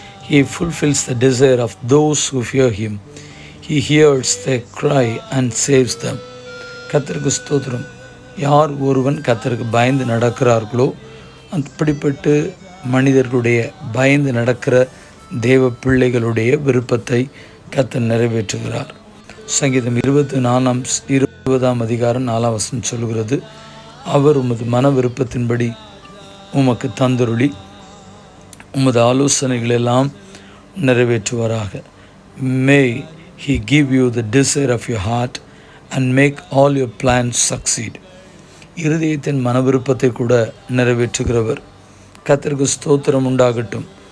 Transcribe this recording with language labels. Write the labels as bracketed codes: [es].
[en] He fulfills the desire of those who fear him. He hears their cry and saves them. [ta] கர்த்தருக்கு ஸ்தோத்திரம். யார் ஒருவன் கர்த்தருக்கு பயந்து நடக்கிறார்களோ அப்படிப்பட்டு மனிதர்களுடைய பயந்து நடக்கிற தேவ பிள்ளைகளுடைய விருப்பத்தை கர்த்தர் நிறைவேற்றுகிறார். சங்கீதம் 24:20 சொல்கிறது, அவர் உமது மன விருப்பத்தின்படி உமக்கு தந்தருளி உமது ஆலோசனைகளெல்லாம் நிறைவேற்றுவாராக. [en] May he give you the desire of your heart and make all your plans succeed. [ta] இருதயத்தின் மன விருப்பத்தை கூட நிறைவேற்றுகிறவர். கர்த்தருக்கு ஸ்தோத்திரம் உண்டாகட்டும்.